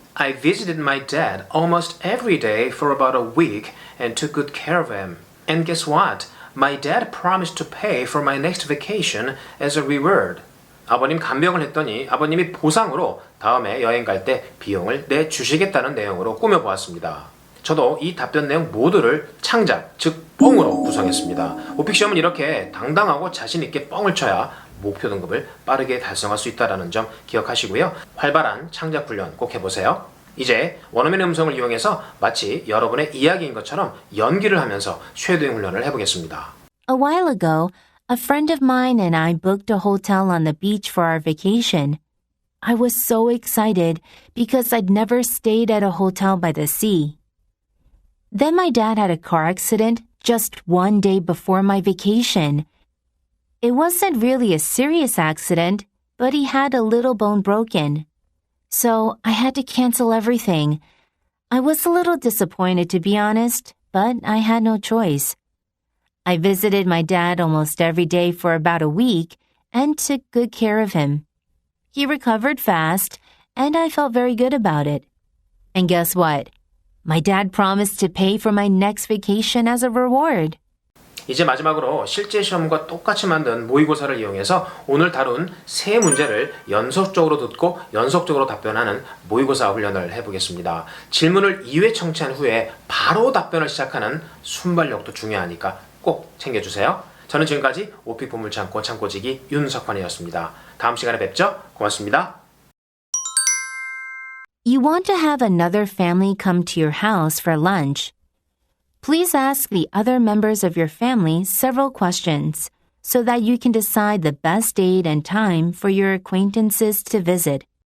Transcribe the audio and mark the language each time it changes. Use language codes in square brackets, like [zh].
[en] I visited my dad almost every day for about a week and took good care of him. And guess what? My dad promised to pay for my next vacation as a reward. [ko] 아버님 간병을 했더니 아버님이 보상으로 다음에 여행 갈 때 비용을 내주시겠다는 내용으로 꾸며보았습니다. 저도 이 답변 내용 모두를 창작, 즉 뻥으로 구성했습니다. 오픽시험은 이렇게 당당하고 자신 있게 뻥을 쳐야 목표 등급을 빠르게 달성할 수 있다는 점 기억하시고요. 활발한 창작 훈련 꼭 해보세요. 이제 원어민의 음성을 이용해서 마치 여러분의 이야기인 것처럼 연기를 하면서 쉐도잉 훈련을 해보겠습니다. [en] A while ago, a friend of mine and I booked a hotel on the beach for our vacation. I was so excited because I'd never stayed at a hotel by the sea. Then my dad had a car accident just one day before my vacation. It wasn't really a serious accident, but he had a little bone broken. So I had to cancel everything. I was a little disappointed, to be honest, but I had no choice. I visited my dad almost every day for about a week and took good care of him. He recovered fast, and I felt very good about it. And guess what? My dad promised to pay for my next vacation as a reward. [ko] 이제 마지막으로 실제 시험과 똑같이 만든 모의고사를 이용해서 오늘 다룬 세 문제를 연속적으로 듣고 연속적으로 답변하는 모의고사 훈련을 해보겠습니다. 질문을 2회 청취한 후에 바로 답변을 시작하는 순발력도 중요하니까 꼭 챙겨주세요. 저는 지금까지 오픽 보물창고 창고지기 윤석환이었습니다. 다음 시간에 뵙죠. 고맙습니다. [en] You want to have another family come to your house for lunch. Please ask the other members of your family several questions so that you can decide the best date and time for your acquaintances to visit.